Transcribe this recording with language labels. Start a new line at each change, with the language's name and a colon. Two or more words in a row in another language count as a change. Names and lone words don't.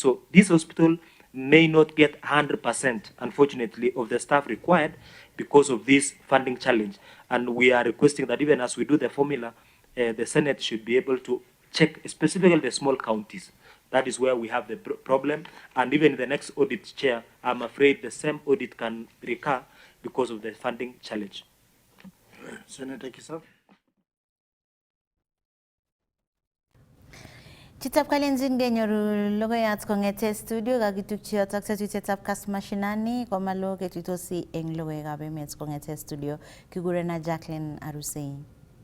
English: So this hospital may not get 100%, unfortunately, of the staff required because of this funding challenge. And we are requesting that even as we do the formula, the Senate should be able to check specifically the small counties. That is where we have the problem. And even in the next audit, Chair, I'm afraid the same audit can recur because of the funding challenge. Senator Kisa.
Kalenjin: Chitab kalenjin genyoru logoyat kongete studio kakitukchi yotok tetutietab Kass Mashinani komalo ketuitosi eng logoiwekab emet kongete studio kigurena Jacqueline Arusei.